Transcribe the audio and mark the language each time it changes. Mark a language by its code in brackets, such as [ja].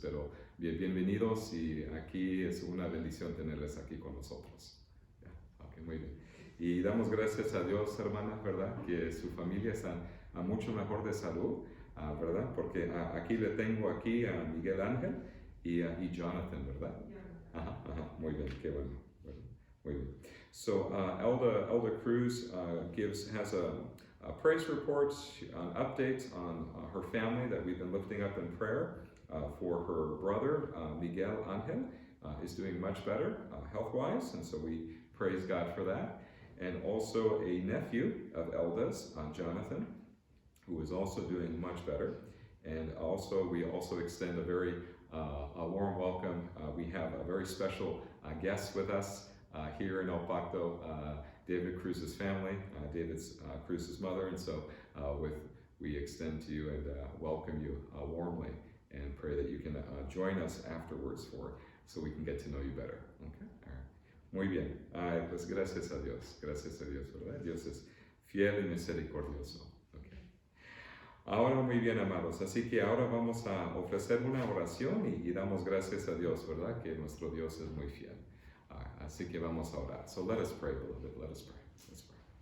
[es] Pero bienvenidos y aquí es una bendición tenerles aquí con nosotros. Ok, muy bien. Y damos gracias a Dios, hermana, ¿verdad? Que su familia está a mucho mejor de salud. ¿Verdad? Porque aquí le tengo aquí a Miguel Ángel y Jonathan, ¿verdad? Ajá, muy bien, qué bueno. Muy bien. [en] So Elda Cruz has a praise report, an update on her family that we've been lifting up in prayer for her brother, Miguel Ángel, is doing much better health-wise, and so we praise God for that. And also a nephew of Elda's, Jonathan, who is also doing much better. And also, we also extend a warm welcome. We have a very special guest with us here in El Pacto, David Cruz's family, David's Cruz's mother. And so we extend to you and welcome you warmly and pray that you can join us afterwards so we can get to know you better. Okay? All right. [es] Muy bien. Pues gracias a Dios, ¿verdad? Dios es fiel y misericordioso. Ahora muy bien, amados, así que ahora vamos a ofrecer una oración y damos gracias a Dios, ¿verdad? Que nuestro Dios es muy fiel. Así que vamos a orar. [en] So let us pray, beloved. Let us pray. Let's pray.